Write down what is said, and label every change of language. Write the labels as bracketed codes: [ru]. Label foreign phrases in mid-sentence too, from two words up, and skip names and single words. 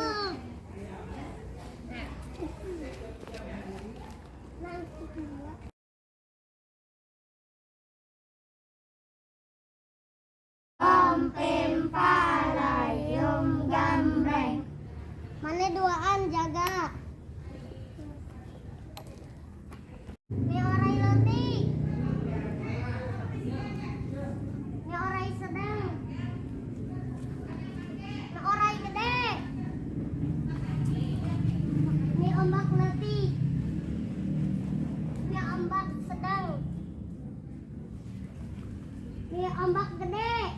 [su] Ompim palayum gambreng. Mana duaan jaga. Ni orai leutik. Ni orai sedang. Ni orai gede. Ni ombak leutik. Ni ombak sedang. Ni ombak gede.